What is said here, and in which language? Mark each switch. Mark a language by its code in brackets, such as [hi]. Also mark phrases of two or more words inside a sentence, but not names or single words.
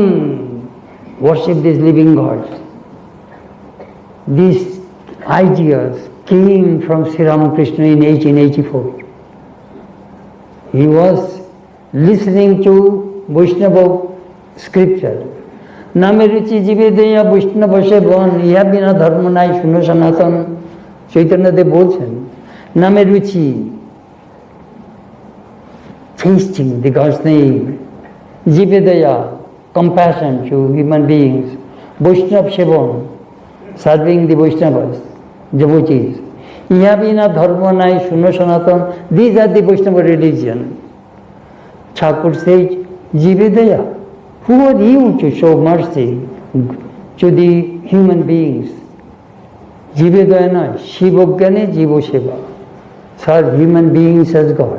[en] Worship these living gods. These ideas came from Sri Ramakrishna in 1884. He was listening to Vaishnava scripture. [bn] নামে রুচি জীবে দেয়া বৈষ্ণব বসে বন, ইহা বিনা ধর্ম নাই শুনো সনাতন। চৈতন্যদেব বলছেন নামে রুচি, [en] tasting the God's name, [bn] জীবে দয়া, [en] compassion to human beings, [bn] বৈষ্ণব সেবন, [en] serving the Vaishnavas, devotees. [bn] ইহা বিনা ধর্ম নাই শুনো সনাতন, [en] these are the Vaishnava religion. Thakur says, [bn] জীবে দয়া. [en] Who are you to show mercy to the human beings? [bn] জীবে দয়ানা, শিবজ্ঞানে জীবো শিব. [en] Serve human beings as God.